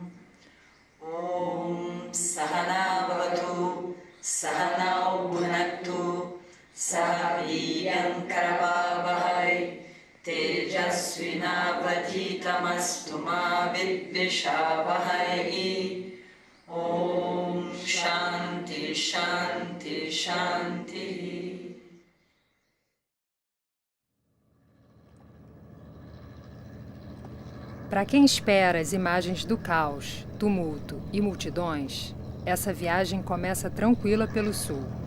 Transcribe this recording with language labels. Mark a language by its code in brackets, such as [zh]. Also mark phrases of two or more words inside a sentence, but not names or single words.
[sa] ॐ सहना भवतु सहनौ भुनक्तु सहवीर्यं करवावहै तेजस्विनावधीतमस्तु मा विद्विषावहै ॐ शान्तिः शान्तिः शान्तिः. [pt] Para quem espera as imagens do caos, tumulto e multidões, essa viagem começa tranquila pelo sul.